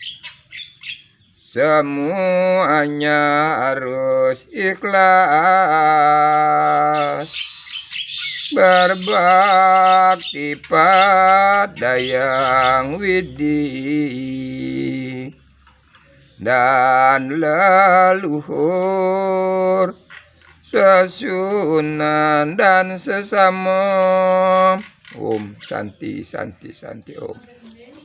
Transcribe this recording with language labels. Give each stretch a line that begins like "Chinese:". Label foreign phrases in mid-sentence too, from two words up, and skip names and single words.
Indonesian: Semuanya harus ikhlas, berbakti pada Yang Widi dan leluhur, sesunan dan sesama.
Sanskrit: Om Santi Santi Santi Om.